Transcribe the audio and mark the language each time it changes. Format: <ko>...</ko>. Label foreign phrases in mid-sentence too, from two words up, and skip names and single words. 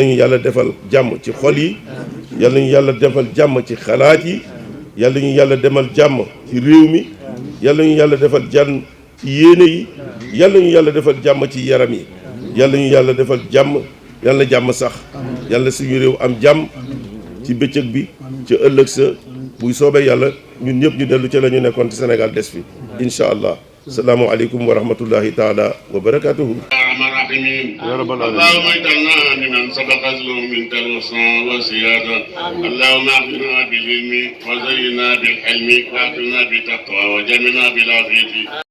<wo>ñu yàlla defal jàmm ci xol yi yàlla ñu yàlla defal jàmm ci xalaat yi yàlla ñu yàlla demal jàmm ci réew mi yàlla ñu yàlla defal ci yéene yi yàlla ñu yàlla defal jàmm ci yaram yi yàlla ñu yàlla defal jàmm yàlla na jàmm sax yàlla suñu réew am jàmm ci bëccëg bi ci ëllëg sa buy soobee yàlla ñun ñëpp ñu dellu ci la ñu nekkoon ci Sénégal des fi</wo> <ar>إن شاء الله السلام عليكم ورحمة الله تعالى وبركاته. يا رب العالمين اللهم اجعلنا ممن سبق له منك الوصى والسيادة اللهم اغفرنا بالعلم وزينا بالحلم واكرمنا بالتقوى وجملنا بالعافية</ar>